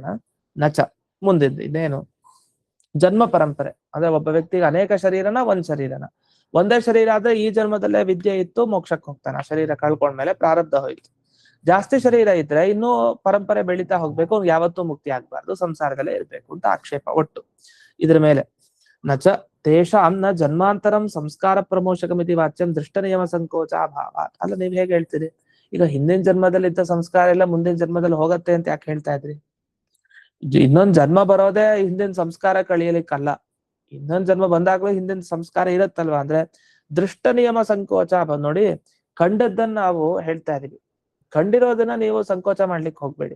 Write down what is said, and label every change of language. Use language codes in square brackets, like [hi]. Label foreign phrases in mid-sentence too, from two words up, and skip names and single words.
[kn] ನಚ ಮುಂದಿದ್ದು ಇದೇನು, ಜನ್ಮ ಪರಂಪರೆ ಅಂದ್ರೆ ಒಬ್ಬ ವ್ಯಕ್ತಿಗೆ ಅನೇಕ ಶರೀರನ ಒಂದ್ ಶರೀರನ, ಒಂದೇ ಶರೀರ ಆದ್ರೆ ಈ ಜನ್ಮದಲ್ಲೇ ವಿದ್ಯೆ ಇತ್ತು, ಮೋಕ್ಷಕ್ಕೆ ಹೋಗ್ತಾನೆ, ಆ ಶರೀರ ಕಳ್ಕೊಂಡ್ಮೇಲೆ ಪ್ರಾರಬ್ಧ ಹೋಯ್ತು. ಜಾಸ್ತಿ ಶರೀರ ಇದ್ರೆ ಇನ್ನೂ ಪರಂಪರೆ ಬೆಳೀತಾ ಹೋಗ್ಬೇಕು, ಯಾವತ್ತೂ ಮುಕ್ತಿ ಆಗ್ಬಾರ್ದು, ಸಂಸಾರದಲ್ಲೇ ಇರ್ಬೇಕು ಅಂತ ಆಕ್ಷೇಪ ಒಟ್ಟು ಇದ್ರ ಮೇಲೆ. [sa] ನಚ ತೇಷಾಂ ನ ಜನ್ಮಾಂತರಂ ಸಂಸ್ಕಾರ ಪ್ರಮೋಷಕಮಿತಿ ವಾಚ್ಯಂ ದೃಷ್ಟ ನಿಯಮ ಸಂಕೋಚ ಅಭಾವ. [kn] ಅಲ್ಲ, ನೀವ್ ಹೇಗೆ ಹೇಳ್ತೀರಿ, ಈಗ ಹಿಂದಿನ ಜನ್ಮದಲ್ಲಿ ಇದ್ದ ಸಂಸ್ಕಾರ ಎಲ್ಲ ಮುಂದಿನ ಜನ್ಮದಲ್ಲಿ ಹೋಗತ್ತೆ ಅಂತ ಯಾಕೆ ಹೇಳ್ತಾ ಇದ್ರಿ? ಇನ್ನೊಂದ್ ಜನ್ಮ ಬರೋದೇ ಹಿಂದಿನ ಸಂಸ್ಕಾರ ಕಳಿಯಲಿಕ್ಕಲ್ಲ, ಇನ್ನೊಂದ್ ಜನ್ಮ ಬಂದಾಗ್ಲೂ ಹಿಂದಿನ ಸಂಸ್ಕಾರ ಇರತ್ತಲ್ವಾ. ಅಂದ್ರೆ [sa] ದೃಷ್ಟ ನಿಯಮ ಸಂಕೋಚ [kn] ನೋಡಿ, ಕಂಡದ್ದನ್ನ ನಾವು ಹೇಳ್ತಾ ಇದೀವಿ, ಕಂಡಿರೋದನ್ನ ನೀವು ಸಂಕೋಚ ಮಾಡ್ಲಿಕ್ಕೆ ಹೋಗ್ಬೇಡಿ.